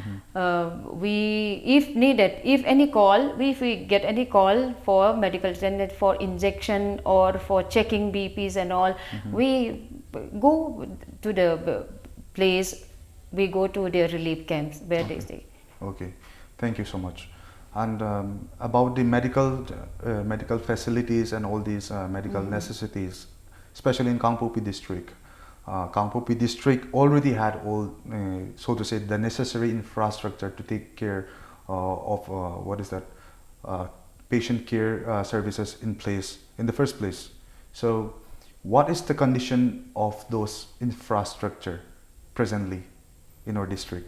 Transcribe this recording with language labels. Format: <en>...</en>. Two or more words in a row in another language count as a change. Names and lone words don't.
<en>If needed, if we get any call for medical attendant for injection or for checking BPs and all, we go to the place, we go to their relief camps where they stay. Okay, thank you so much. And about the medical facilities and all these medical necessities, especially in Kangpokpi district. Kangpokpi district already had all, so to say, the necessary infrastructure to take care of patient care services in place in the first place. So, what is the condition of those infrastructure presently in our district?</en>